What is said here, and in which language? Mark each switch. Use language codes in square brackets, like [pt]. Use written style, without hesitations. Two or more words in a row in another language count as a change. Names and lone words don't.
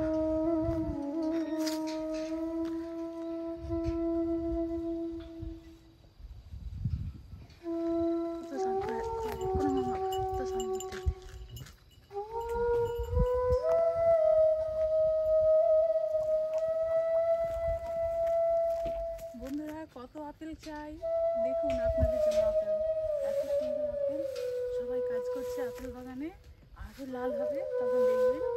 [ja] お父さんこれこのままお父さんに持ってって。 [bn] বন্ধুরা কত আপেল চাই দেখুন আপনাদের জন্য আপেল, এত সুন্দর আপেল। সবাই কাজ করছে আপেল বাগানে, আরও লাল হবে তখন দেখবেন।